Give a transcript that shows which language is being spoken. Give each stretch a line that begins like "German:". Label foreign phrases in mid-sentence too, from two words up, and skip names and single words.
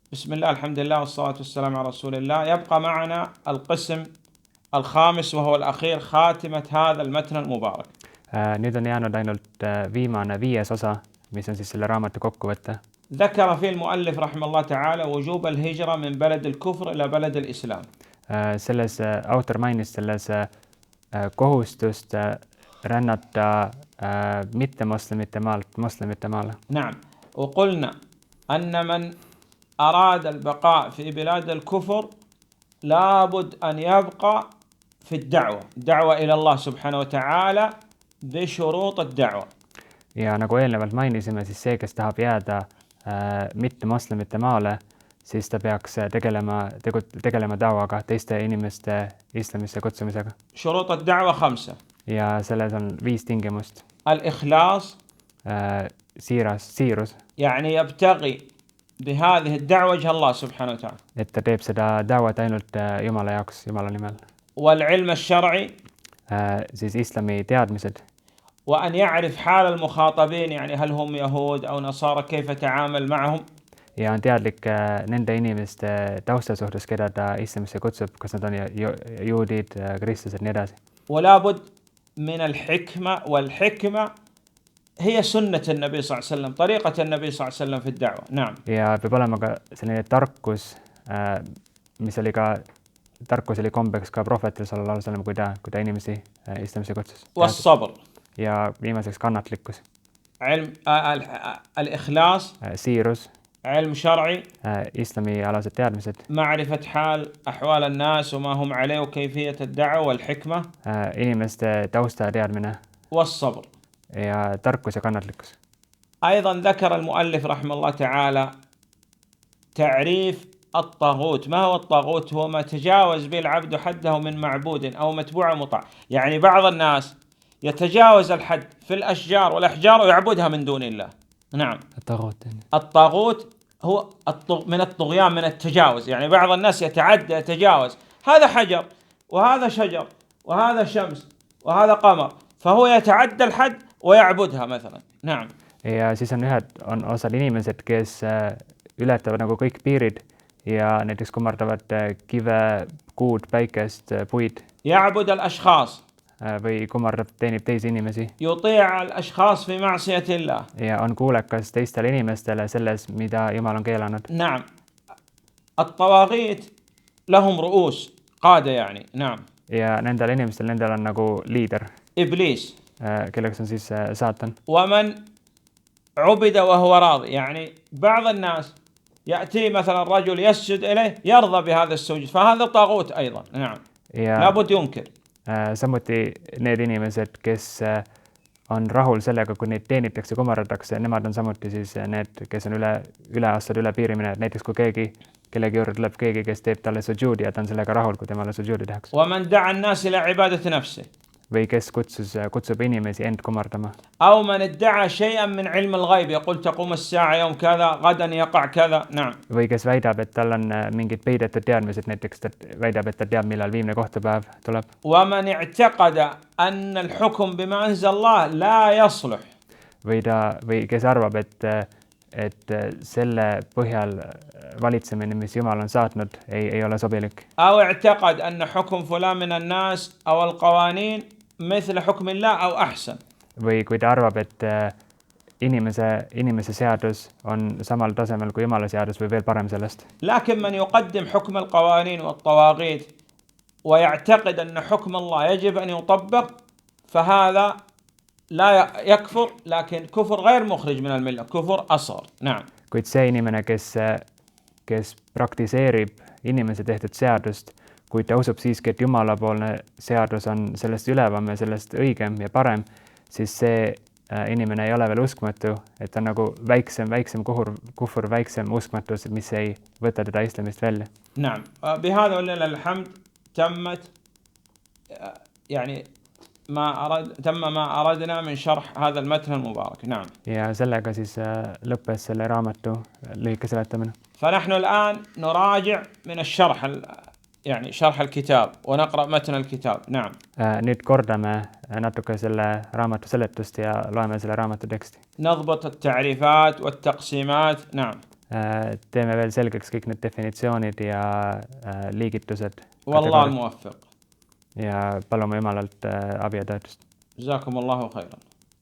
Arabic: بسم الله الحمد لله والصلاة والسلام على رسول الله. يبقى معنا القسم الخامس وهو الأخير، خاتمة هذا المتن المبارك.
Estonian: Nüüd on jäänud ainult viimane 5. osa, mis on siis selle raamatu kokkuvõte.
Arabic: ذكر فيه المؤلف رحمه الله تعالى وجوب الهجرة من بلد الكفر إلى بلد الإسلام.
Estonian: Selles autor mainis selles kohustust rännata mittemoslemite maalt moslemite maale.
Arabic: نعم، وقلنا أن من أراد البقاء في بلاد الكفر لابد أن يبقى في الدعوة إلى الله سبحانه وتعالى بشروط الدعوة.
Estonian: Ja nagu eelnevalt mainisime, siis see, kes tahab jääda mittemoslemite maale, siis ta peaks tegelema da'waga, teiste inimeste islamisse kutsumisega.
Arabic: شروط الدعوة 5.
Estonian: Ja selles on 5 tingimust.
Arabic: الإخلاص،
Estonian: siirus,
Arabic: يعني يبتغي بهذه الدعوة وجه الله سبحانه وتعالى.
Estonian: et ta teeb seda da'wat ainult Jumala jaoks, Jumala nimel.
Arabic: والعلم الشرعي،
Estonian: siis islami teadmised.
Arabic: وأن يعرف حال المخاطبين، يعني هل هم يهود أو نصارى، كيف تعامل معهم.
Estonian: Ja on teadlik nende inimeste tausta suhtes, keda ta islamisse kutsub, kas nad on juudid, kristlased, nii edasi.
Arabic: ولا بد من الحكمة، والحكمة هي سنة النبي صلى الله عليه وسلم، طريقة النبي صلى الله عليه وسلم في الدعوة. نعم.
Estonian: Ja peab olema ka selline tarkus, mis oli ka, tarkus oli kombeks ka prohvetil
Arabic: صلى الله عليه وسلم,
Estonian: kui ta inimesi islamisse kutsus.
Arabic: والصبر.
Estonian: Ja viimaseks kannatlikkus.
Arabic: علم الإخلاص.
Estonian: siirus.
Arabic: علم شرعي.
Estonian: islami alased teadmised.
Arabic: معرفة حال أحوال الناس وما هم عليه وكيفية الدعوة، والحكمة.
Estonian: inimeste tausta teadmine.
Arabic: والصبر.
Estonian: ja tarkus ja kannatlikkus.
Arabic: أيضا ذكر المؤلف رحمه الله تعالى تعريف الطاغوت. ما هو الطاغوت؟ هو ما تجاوز به العبد حده من معبود أو متبوع مطاع. يعني بعض الناس يتجاوز الحد في الأشجار والأحجار ويعبدها من دون الله. نعم. الطاغوت هو من الطغيان، من التجاوز. يعني بعض الناس يتجاوز، هذا حجر وهذا شجر وهذا شمس وهذا قمر، فهو يتعدى الحد ويعبدها مثلا. نعم.
Estonian: Ja siis on osad inimesed, kes ületavad nagu kõik piirid ja näiteks kummardavad kive, kuud, päikest, puid.
Arabic: يعبد الأشخاص.
Estonian: või teenib teisi inimesi.
Arabic: يطيع الأشخاص في معصية الله.
Estonian: ja on kuulekas teistele inimestele selles, mida Jumal on keelanud.
Arabic: نعم. الطواغيت لهم رؤوس، قادة يعني. نعم.
Estonian: ja nendel inimestel, nendel on nagu liider.
Arabic: إبليس.
Estonian: kelleks on siis saatan.
Arabic: ومن عبد وهو راضي، يعني بعض الناس يأتي مثلا رجل يسجد إليه يرضى بهذا السجود، فهذا طاغوت أيضا. نعم. لابد ينكر.
Estonian: samuti need inimesed, kes on rahul sellega, kui neid teenitakse, kummardatakse, nemad on samuti siis need, kes on üle astunud üle piiri minevad. Näiteks kui kellegi juurde tuleb keegi, kes teeb talle sujuudi ja ta on sellega rahul, kui temale sujuudi tehakse.
Arabic: ومن دعا الناس إلى عبادة نفسه.
Estonian: või kes kutsub inimesi end kummardama.
Arabic: أو من ادعى شيئا من علم الغيب، يقول تقوم الساعة يوم كذا، غدا يقع كذا. نعم.
Estonian: või kes väidab, et tal on mingid peidetud teadmised, näiteks ta väidab, et ta teab, millal viimne kohtupäev tuleb.
Arabic: ومن اعتقد أن الحكم بما أنزل الله لا يصلح.
Estonian: või kes arvab, et selle põhjal valitsemine, mis Jumal on saatnud, ei ole sobilik.
Arabic: أو اعتقد أن حكم فلان من الناس أو القوانين مثل حكم الله أو أحسن.
Estonian: või kui ta arvab, et inimese seadus on samal tasemel kui Jumala seadus või veel parem sellest.
Arabic: لكن من يقدم حكم القوانين والطواغيت ويعتقد أن حكم الله يجب أن يطبق، فهذا لا يكفر، لكن كفر غير مخرج من الملة، كفر أصغر. نعم.
Estonian: kuid see inimene, kes praktiseerib inimese tehtud seadust, kuid ta usub siiski, et Jumalapoolne seadus on sellest ülevam ja sellest õigem ja parem, siis see inimene ei ole veel uskmatu, et on nagu väiksem kufur, väiksem uskmatus, mis ei võta teda islamist välja.
Arabic: نعم. بهذا ولله الحمد تمت يعني تم ما أردنا من شرح هذا المتن المبارك. نعم.
Estonian: ja sellega siis lõppes selle raamatu lühike seletamine.
Arabic: فنحن الآن نراجع من الشرح، يعني شرح الكتاب، ونقرأ متن الكتاب. نعم.
Estonian: nüüd kordame natuke selle raamatu seletust ja loeme selle raamatu teksti.
Arabic: نضبط التعريفات والتقسيمات. نعم.
Estonian: teeme veel selgeks kõik need definitsioonid ja liigitused.
Arabic: والله الموفق.
Estonian: Ja palume Jumalalt abi ja toetust.
Arabic: جزاكم الله خيرا.